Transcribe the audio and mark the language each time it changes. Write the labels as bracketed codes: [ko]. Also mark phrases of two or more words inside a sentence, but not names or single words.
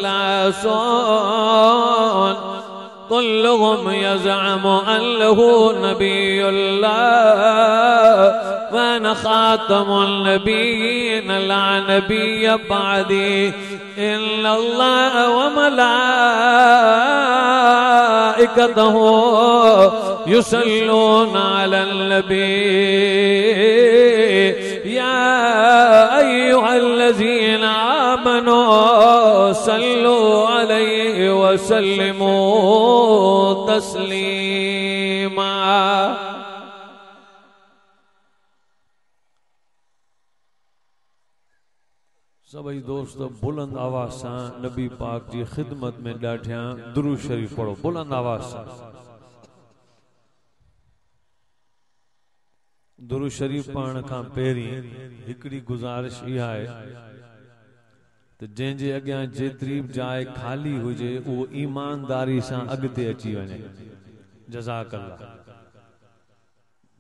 [ar] ثلاثون كلهم يزعم أنه نبي الله وأنا خاتم النبيين لا نبي بعدي إن الله وملائكته يصلون على النبي. يا أيها الذين آمنوا صلوا عليه وسلموا تسليما. [hi] सभी दोस्त बुलंद आवाज से नबी पाक जी खिदमत में डाठिया दुरूद शरीफ पढ़ो बुलंद आवाज से। [sd] दुरूद शरीफ पढ़ण खां पहिरीं हिकड़ी गुजारिश इहा है तो जंहिंजे अॻियां जेतिरी बि जाइ खाली हुजे उहो ईमानदारी सां अॻिते अची वञे। जज़ाकल्लाह।